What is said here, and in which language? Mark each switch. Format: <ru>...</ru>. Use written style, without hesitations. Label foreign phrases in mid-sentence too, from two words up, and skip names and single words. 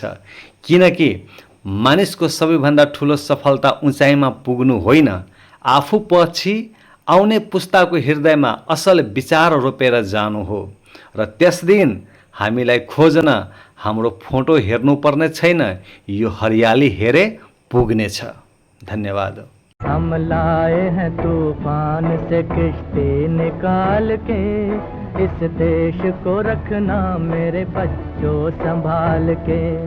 <ne>किनकि मानिसको सबैभन्दा ठुलो सफलता उचाइमा पुग्नु होइन, आफू पछि आउने पुस्ताको हृदयमा असल विचार रोपेर जानु हो। र त्यस दिन हामीलाई खोज्न हाम्रो फोटो हेर्नुपर्ने छैन, यो हरियाली हेरे पुग्नेछ। धन्यवाद।</ne> <hi>हम लाए हैं तूफान से किश्ती निकाल के, इस देश को रखना मेरे बच्चों संभाल के।</hi>